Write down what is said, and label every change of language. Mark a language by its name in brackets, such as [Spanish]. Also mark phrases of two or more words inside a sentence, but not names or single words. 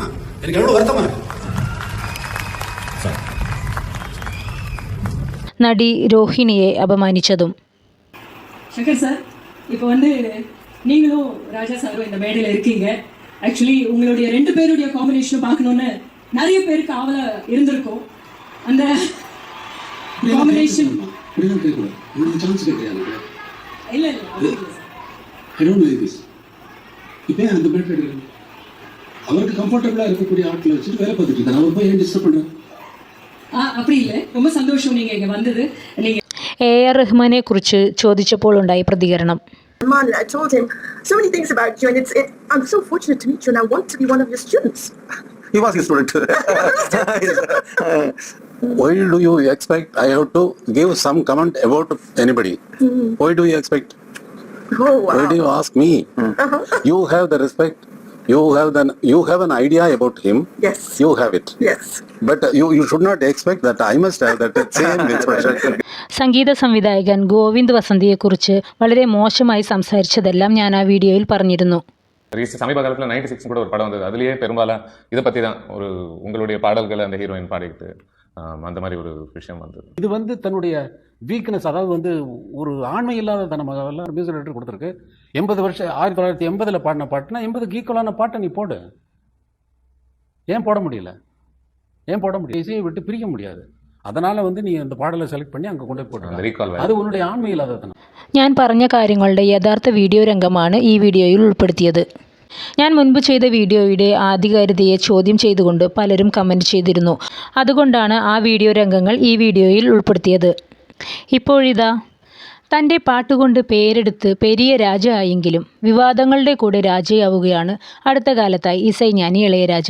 [Tamil] எனக்கு எவ்வளவு வருத்தமா இருக்கு. [Malayalam] നടി രോഹിണിയെ അപമാനിച്ചതും. [Tamil] சங்கர் சார், இப்போ வந்து நீங்களும் ராஜா சாரும் இந்த மேடையில் இருக்கீங்க. ஆக்சுவலி உங்களுடைய 2 பேருடைய காம்பினேஷன் பார்க்கணும்னு நிறைய பேருக்கு ஆவல இருந்திருக்கும். அந்த காம்பினேஷன் சான்ஸ் கிடையாது. இல்ல [English] I don't like this. [Tamil] இப்போ அந்த பெட் எடுக்கணும். அவருக்கு கம்ஃபர்ட்டபிளா இருக்கக்கூடிய ஆட்களை வச்சுட்டு வேலை பார்த்துட்டு இருக்காரு. அவர் போய் ஏன் டிஸ்டர்ப் பண்றாரு? அப்படி இல்லை, ரொம்ப சந்தோஷம் நீங்க இங்க வந்தது. நீங்க [Malayalam] AR റഹ്മാനെ കുറിച്ച് ചോദിച്ചപ്പോൾ ഉണ്ടായ പ്രതികരണം. [English] I told him so many things about you, and I'm so fortunate to meet you, and I want to be one of your students. He was his student. Why do you expect I have to give some comment about anybody? Why do you expect? Oh, wow. Why do you ask me? You have the respect. You have an idea about him. Yes. You have it. Yes. But you should not expect that I must have that same expression. [Malayalam] സംഗീത സംവിധായകൻ ഗോവിന്ദ് വസന്തിയെക്കുറിച്ച് വളരെ മോശമായി സംസാരിച്ചതെല്ലാം ഞാൻ ആ വീഡിയോയിൽ പറഞ്ഞിരുന്നു. [Tamil] சமீப காலத்தில் 96 கூட ஒரு படம் வந்தது. அதுலேயே பெரும்பாலும் இதை பற்றி தான் ஒரு உங்களுடைய பாடல்களை அந்த ஹீரோயின் பாடிக்கிட்டு அந்த மாதிரி ஒரு விஷயம் வந்தது. இது வந்து தன்னுடைய வீக்னஸ், அதாவது வந்து ஒரு ஆண்மை இல்லாத தனமெல்லாம் [English] music director [Tamil] கொடுத்துருக்கு. 80 வருஷம் 1980 பாடின பாட்டுனா 80க்கு ஈக்குவலான பாட்டை நீ போடு. ஏன் போட முடியல? இசையை விட்டு பிரிக்க முடியாது. அதனால வந்து நீ அந்த பாடலை செலக்ட் பண்ணி அங்கே கொண்டு போட்டு அது உன்னுடைய ஆண்மை இல்லாததனம். [Malayalam] ഞാൻ പറഞ്ഞ കാര്യങ്ങളുടെ യഥാർത്ഥ വീഡിയോ രംഗമാണ് ഈ വീഡിയോയിൽ ഉൾപ്പെടുത്തിയത്. ഞാൻ മുൻപ് ചെയ്ത വീഡിയോയുടെ ആധികാരികതയെ ചോദ്യം ചെയ്തുകൊണ്ട് പലരും കമൻറ്റ് ചെയ്തിരുന്നു. അതുകൊണ്ടാണ് ആ വീഡിയോ രംഗങ്ങൾ ഈ വീഡിയോയിൽ ഉൾപ്പെടുത്തിയത്. ഇപ്പോഴിതാ തൻ്റെ പാട്ടുകൊണ്ട് പേരെടുത്ത് പെരിയ രാജ ആയെങ്കിലും വിവാദങ്ങളുടെ കൂടെ രാജയാവുകയാണ് അടുത്ത കാലത്തായി ഇസൈஞானி ഇളയരാജ.